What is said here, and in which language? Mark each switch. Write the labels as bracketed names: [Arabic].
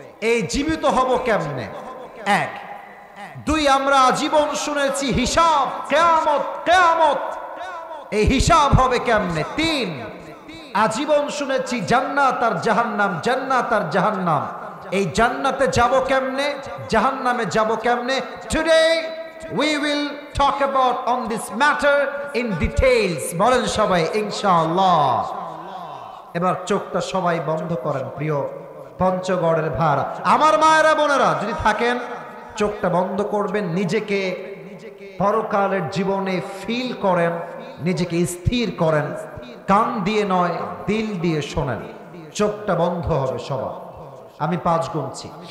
[Bangla] এই জীবিত হব কেমনে? 1। 2, আমরা আজীবন শুনেছি হিসাব, কিয়ামত, কিয়ামত। এই হিসাব হবে কেমনে? 3, আজীবন শুনেছি জান্নাত আর জাহান্নাম, জান্নাত আর জাহান্নাম। এই জান্নাতে যাব কেমনে, জাহান্নামে যাব কেমনে? [English] Today we will talk about on this matter in details. [Bangla] বলেন সবাই ইনশাআল্লাহ। এবার চোখটা সবাই বন্ধ করেন প্রিয় পঞ্চগড়ের ভাড়া আমার মায়েরা বোনেরা, যদি থাকেন চোখটা বন্ধ করবেন, নিজেকে পরকালের জীবনে ফিল করেন, নিজেকে স্থির করেন। কান দিয়ে নয়, দিল দিয়ে শোনেন। চোখটা বন্ধ হবে সবার। আমি 5 গুনছি।